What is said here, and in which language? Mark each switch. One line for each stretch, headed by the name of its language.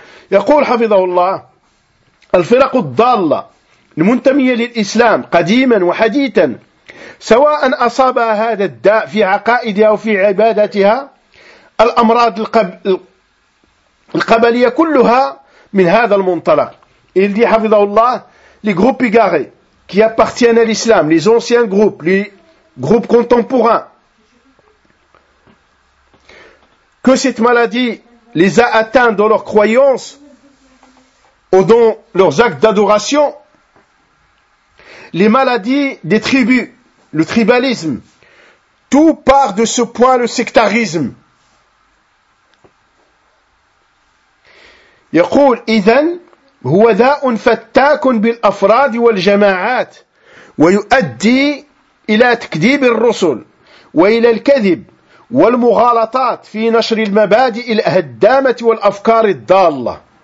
Arabic: يقول حفظه الله الفرق الضالة المنتمية للإسلام قديما وحديثا سواء أصابها هذا الداء في عقائدها أو في عبادتها الأمراض القبلية كلها من هذا المنطلق.
French: Et il dit,
Arabic: Hafidhahullah,
French: les groupes égarés qui appartiennent à l'islam, les anciens groupes, les groupes contemporains, que cette maladie les a atteints dans leurs croyances ou dans leurs actes d'adoration, les maladies des tribus, le tribalisme, tout part de ce point, le sectarisme.
Arabic: يقول إذن هو داء فتاك بالأفراد والجماعات ويؤدي إلى تكذيب الرسل وإلى الكذب والمغالطات في نشر المبادئ الأهدامة والأفكار الضالة